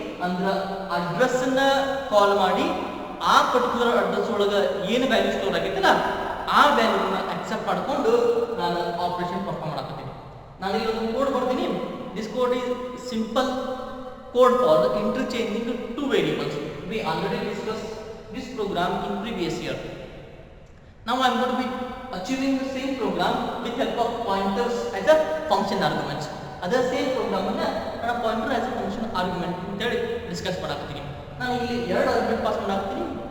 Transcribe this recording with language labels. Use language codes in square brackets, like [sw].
[kn] ಅಂದ್ರೆ ಅಡ್ರೆಸ್ ಅನ್ನ ಕಾಲ್ ಮಾಡಿ ಆ ಪರ್ಟಿಕ್ಯುಲರ್ ಅಡ್ರೆಸ್ ಒಳಗೆ ಏನು ವ್ಯಾಲ್ಯೂ ಸ್ಟೋರ್ ಆಗೈತಲ್ಲ ಆ ವ್ಯಾಲ್ಯೂನ ಅಕ್ಸೆಪ್ಟ್ ಮಾಡಿಕೊಂಡು ನಾನು ಆಪರೇಷನ್ ಪರ್ಫಾರ್ಮ್ ಮಾಡಾಕತ್ತೀನಿ. ನಾನು ಇಲ್ಲಿ ಒಂದು ಕೋಡ್ ಬರ್ತೀನಿ. [en] This code is simple code for interchanging two variables. We already discuss this program in previous year. Now I am going to be achieving the same program with help of pointers as a function arguments. Other same program [kn] ಅನ್ನ ನಾನು [en] pointer as a function argument [kn] ಅಂತ ಹೇಳಿ discuss ಮಾಡಾಕತ್ತೀನಿ. ನಾನು ಇಲ್ಲಿ ಎರಡು argument pass ಮಾಡಾಕ್ತೀನಿ.